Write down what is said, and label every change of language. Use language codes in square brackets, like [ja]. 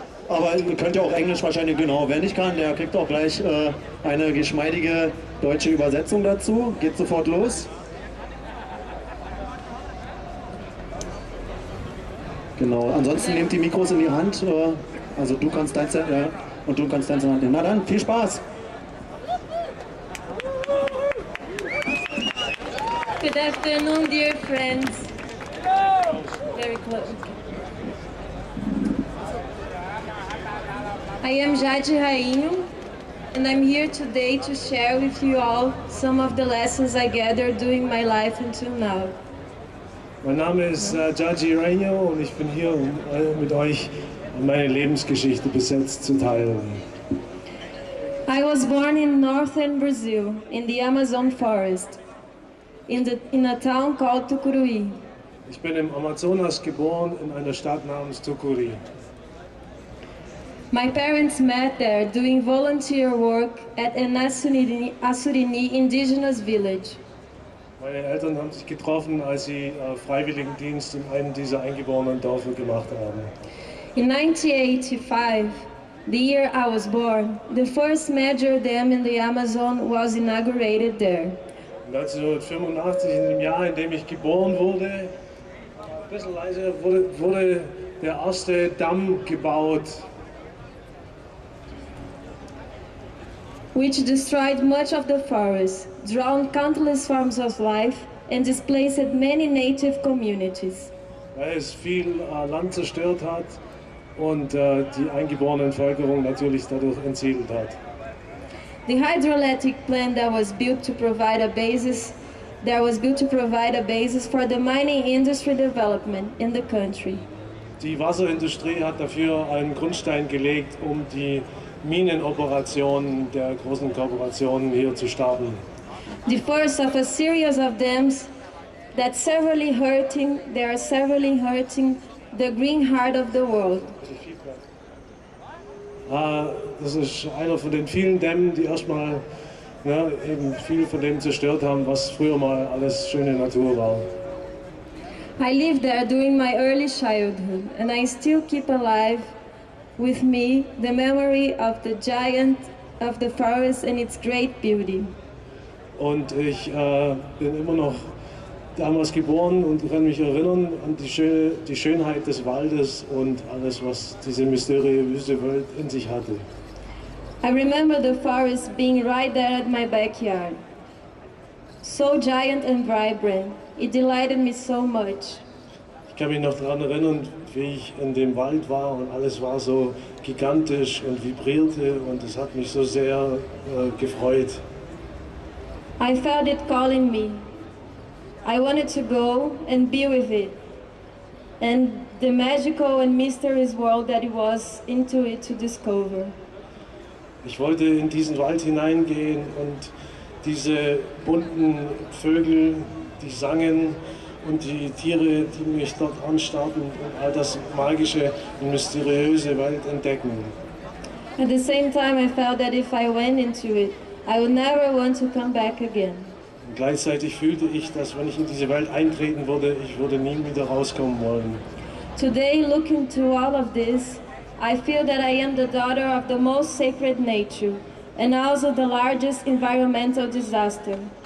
[de] Aber ihr könnt ja auch Englisch wahrscheinlich, genau. Wer nicht kann, der kriegt auch gleich eine geschmeidige deutsche Übersetzung dazu. Geht sofort los. Genau, ansonsten nehmt die Mikros in die Hand. Also du kannst deins und du kannst deins in die Hand nehmen. Na dann, viel Spaß! [en] Good afternoon, dear friends. Very close. I am Jade Rainho, and I'm here today to share with you all some of the lessons I gathered during my life until now. [de] Mein Name ist Jade Rainho und ich bin hier, um mit euch meine Lebensgeschichte bis jetzt zu teilen. [en] I was born in northern Brazil, in the Amazon forest, in a town called Tucuruí. [de] Ich bin im Amazonas geboren, in einer Stadt namens Tucuruí. [en] My parents met there doing volunteer work at an Assurini indigenous village. [de] Meine Eltern haben sich getroffen, als sie Freiwilligendienst in einem dieser eingeborenen Dörfer gemacht haben. [en] In 1985, the year I was born, the first major dam in the Amazon was inaugurated there. [de] 1985, in dem Jahr, in dem ich geboren wurde, ein bisschen leiser, wurde der erste Damm gebaut. [en] Which destroyed much of the forest, drowned countless forms of life, and displaced many native communities. [de] Weil es viel Land zerstört hat und die eingeborene Bevölkerung natürlich dadurch entsiedelt hat. [en] The hydroelectric plant that was built to provide a basis for the mining industry development in the country. [de] Die Wasserindustrie hat dafür einen Grundstein gelegt, um die Minenoperationen der großen Korporationen hier zu starten. [en] The first of a series of dams that are severely hurting the green heart of the world. [de] Das ist einer von den vielen Dämmen, die erstmal eben viel von dem zerstört haben, was früher mal alles schöne Natur war. [en] I lived there during my early childhood, and I still keep alive with me the memory of the giant of the forest and its great beauty. [de] Und ich bin immer noch damals geboren und kann mich erinnern an die Schönheit des Waldes und alles, was diese mysteriöse Welt in sich hatte. [en] I remember the forest being right there at my backyard. So giant and vibrant, it delighted me so much. [de] Ich kann mich noch daran erinnern, wie ich in dem Wald war und alles war so gigantisch und vibrierte und es hat mich so sehr gefreut. [en] I felt it calling me. I wanted to go and be with it, and the magical and mysterious world that it was into it to discover. [de] Ich wollte in diesen Wald hineingehen und diese bunten Vögel die sangen und die Tiere, die mich dort anstarrten und all das magische und mysteriöse Welt entdecken. [en] At the same time, I felt that if I went into it, I would never want to come back again. [de] Und gleichzeitig fühlte ich, dass wenn ich in diese Welt eintreten würde, ich würde nie wieder rauskommen wollen. [en] Today, looking to all of this, I feel that I am the daughter of the most sacred nature and also the largest environmental disaster.